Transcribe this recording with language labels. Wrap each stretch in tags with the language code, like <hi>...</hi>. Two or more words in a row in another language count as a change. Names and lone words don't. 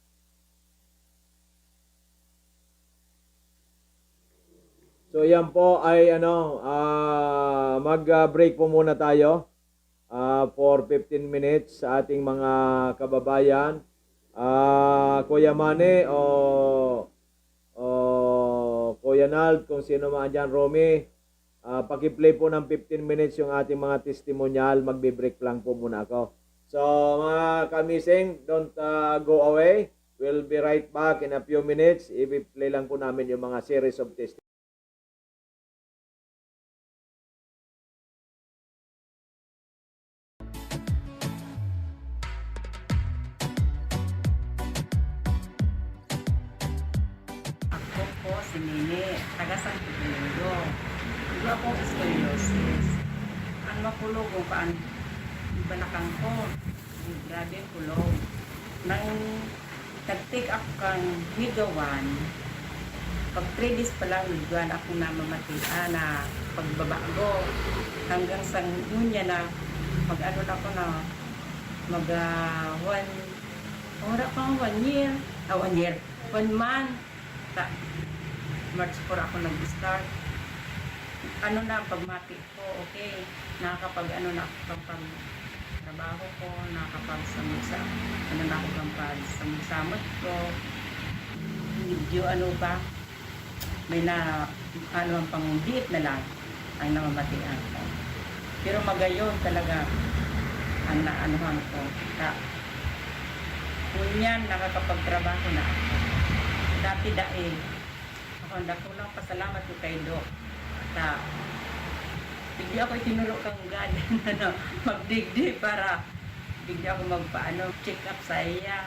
<tl>So yan po ay ano, mag-break po muna tayo</tl> <en>for 15 minutes</en> <tl>sa ating mga kababayan. Kuya Mane o Kuya Nald, kung sino man dyan, Romy, paki-play po ng 15 minutes yung ating mga testimonial. Magbe-break lang po muna ako. So mga kamising,</tl> <en>don't go away. We'll be right back in a few minutes.</en> <tl>I-play lang po namin yung mga</tl> <en>series of testimonials.</en> <tl>Ako po si Nini, taga San Pedro.</tl> <bik>Ito akong scoliosis. Ang makulog ko paan, balakang ko. Grabe kulog. Nang tag-take up kang higawan, pag 3 days pa lang, nagduan ako na mamatian na pagbabago. Hanggang sa ngunya na, mag-ano na ako na, ora pa 1 year, 1 year, 1 month. March 4 ako nag-start. Ano na, pagmati ko, okay. Nakakapag, ano na, kapag trabaho ko, nakakapag-samusa, ano na ako kapag samusamot ko. Medyo ano ba, may na, ano ang pangdiit na lang, ang namamatian ko. Pero magayon talaga, ang naanuhan ko. Kunyan, nakakapagtrabaho na ako. Dati daig, ako ang dakulang pasalamat ko kay Doc. Bigli ako itinuro kang God na magdigdi para bigli ako check up sa iya.</bik>